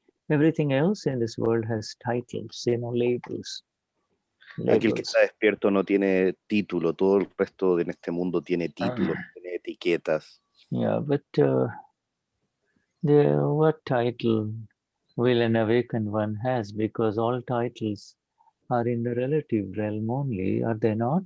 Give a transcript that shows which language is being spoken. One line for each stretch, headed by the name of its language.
English: Everything else in this world has titles, labels.
Spanish: Aquel que está despierto no tiene título, todo el resto en este mundo tiene títulos, tiene etiquetas.
English: Yeah, but what title will an awakened one has? Because all titles are in the relative realm only, are they not?